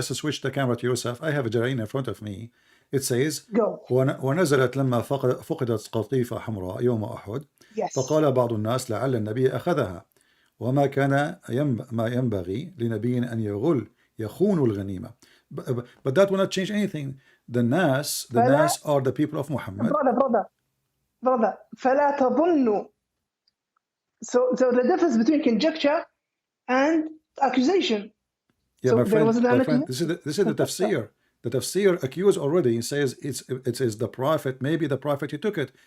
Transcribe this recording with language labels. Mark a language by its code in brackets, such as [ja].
[en] Just to switch the camera to yourself. I have a Jalalain in front of me. It says Go. [ar] ونزلت لما فقدت قطيفة حمراء يوم أحد. [en] Yes. [ar] فقال بعض الناس لعل النبي أخذها وما كان ما ينبغي لنبي أن يخون الغنيمة. [en] But that will not change anything. The Nas are the people of Muhammad. Brother. [ar] فلا تظنوا. [en] So the difference between conjecture and accusation. Yeah, so my friend, this is the tafsir. The tafsir accused already says it is the prophet, maybe the prophet who took it.